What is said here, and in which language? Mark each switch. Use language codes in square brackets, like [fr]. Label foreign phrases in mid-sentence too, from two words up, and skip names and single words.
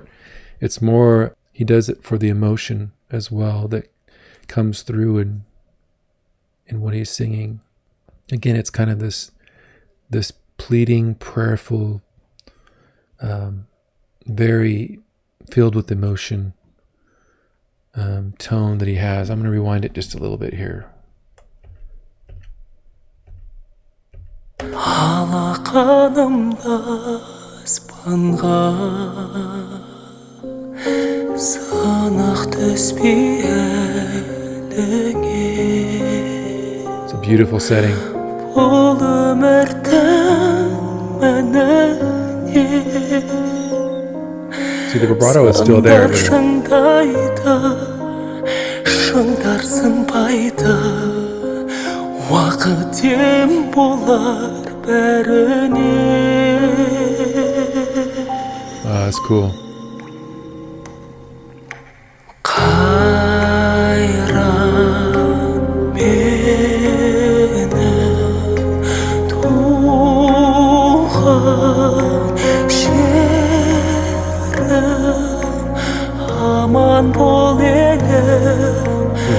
[en] It's more he does it for the emotion as well that comes through in what he's singing. Again, it's kind of this pleading, prayerful, very filled with emotion tone that he has. I'm going to rewind it just a little bit here. [kk] Алақанымда аспанға сынық түспей әліңе. [en] It's a beautiful setting. [kk] Бұл өмірдің мәніне. [en] See, the vibrato is still there. [kk] Шыңдайды, шыңдар сынбайды. Уақыт ем болар бәріне. [en] That's cool. [kk] Қайран менің туған жерім, аман бол елім,